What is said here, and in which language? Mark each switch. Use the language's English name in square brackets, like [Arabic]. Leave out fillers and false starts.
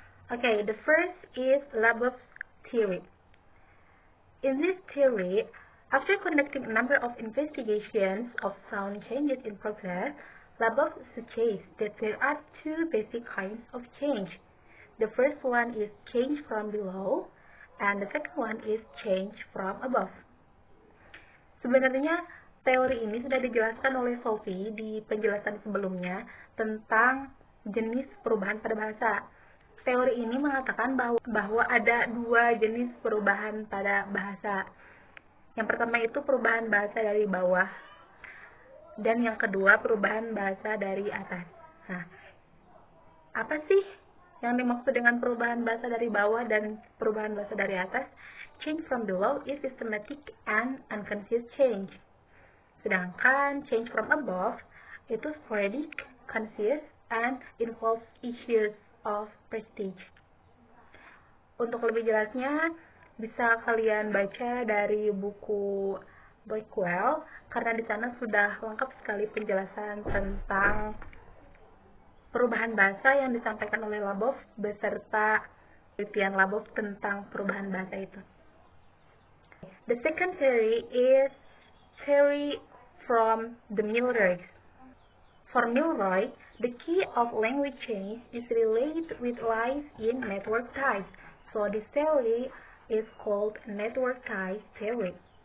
[English] Okay, the first is Labov's theory. In this theory, after conducting a number of investigations of sound changes in progress, Labov suggests that there are two basic kinds of change. The first one is change from below, and the second one is change from above. [Indonesian] Sebenarnya teori ini sudah dijelaskan oleh Sophie di penjelasan sebelumnya tentang jenis perubahan pada bahasa. Teori ini mengatakan bahwa ada dua jenis perubahan pada bahasa. Yang pertama itu perubahan bahasa dari bawah, dan yang kedua perubahan bahasa dari atas. Nah, apa sih yang dimaksud dengan perubahan bahasa dari bawah dan perubahan bahasa dari atas? [English] Change from below is systematic and unconscious change. Sedangkan change from above itu sporadic, conscious, and involves issues of prestige. [Indonesian] Untuk lebih jelasnya, bisa kalian baca dari buku Blackwell, karena di sana sudah lengkap sekali penjelasan tentang perubahan bahasa yang disampaikan oleh Labov beserta penelitian Labov tentang perubahan bahasa itu. [English] The second theory is theory from the Milroy. For Milroy, the key of language change is related with lies in network ties. So this theory is called network ties theory.